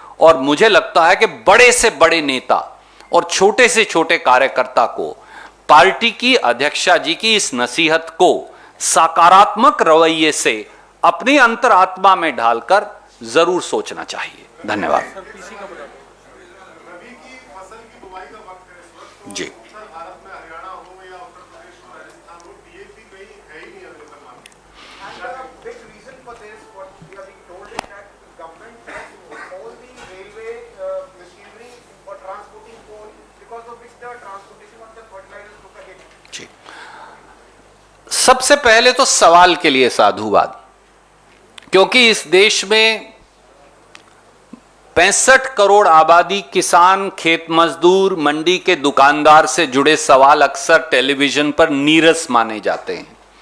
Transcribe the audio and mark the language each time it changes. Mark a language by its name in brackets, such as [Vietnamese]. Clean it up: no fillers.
[Hindi] और मुझे लगता है कि बड़े से बड़े नेता और छोटे से छोटे कार्यकर्ता को पार्टी की अध्यक्षा जी की इस नसीहत को सकारात्मक रवैये से अपनी अंतरात्मा में ढालकर जरूर सोचना चाहिए। धन्यवाद। रबी की फसल की बुवाई का वक्त है इस वक्त। जी। उत्तर भारत में हरियाणा हो या उत्तर प्रदेश हो, राजस्थान हो, डीएपी कहीं है ही नहीं available market. [English] And a big reason for this, what we are being told is that the government has all the railway machinery for transporting coal, because of which the transportation of the fertilizers took a hit. [Hindi] जी, सबसे पहले तो सवाल के लिए साधुवाद, क्योंकि इस देश में 65 करोड़ आबादी, किसान, खेत मजदूर, मंडी के दुकानदार से जुड़े सवाल अक्सर टेलीविजन पर नीरस माने जाते हैं।